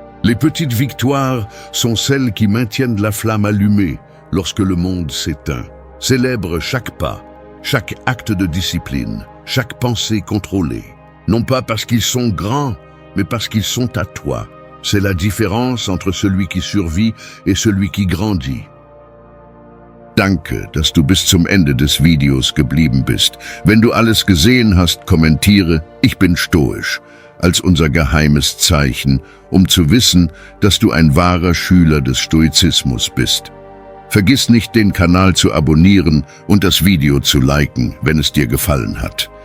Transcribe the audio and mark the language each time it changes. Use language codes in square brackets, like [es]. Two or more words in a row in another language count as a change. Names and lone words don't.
[fr] Les petites victoires sont celles qui maintiennent la flamme allumée lorsque le monde s'éteint. Célèbre chaque pas, chaque acte de discipline, chaque pensée contrôlée. Non pas parce qu'ils sont grands, mais parce qu'ils sont à toi. C'est la différence entre celui qui survit et celui qui grandit. [de] Danke, dass du bis zum Ende des Videos geblieben bist. Wenn du alles gesehen hast, kommentiere, ich bin stoisch, als unser geheimes Zeichen, zu wissen, dass du ein wahrer Schüler des Stoizismus bist. Vergiss nicht, den Kanal zu abonnieren und das Video zu liken, wenn es dir gefallen hat.